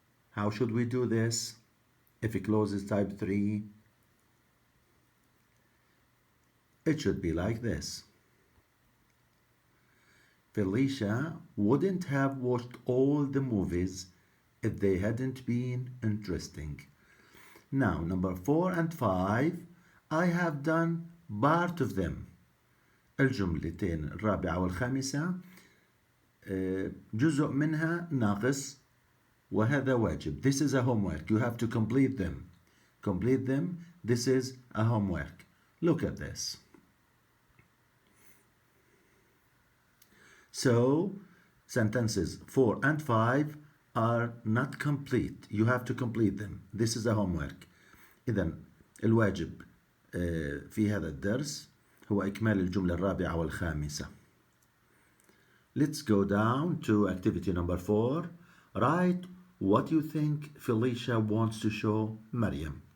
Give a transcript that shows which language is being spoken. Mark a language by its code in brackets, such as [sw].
[en] How should we do this? If it closes type 3, it should be like this. Felicia wouldn't have watched all the movies if they hadn't been interesting. Now, number 4 and 5, I have done part of them. [ar] الجملتين الرابعة والخامسة جزء منها ناقص وهذا واجب. [en] This is a homework. You have to complete them. Complete them. This is a homework. Look at this. So, sentences 4 and 5 are not complete. You have to complete them. This is a homework. [ar] إذن الواجب في هذا الدرس هو إكمال الجملة الرابعة والخامسة. [en] Let's go down to activity number 4. Write what you think Felicia wants to show مريم.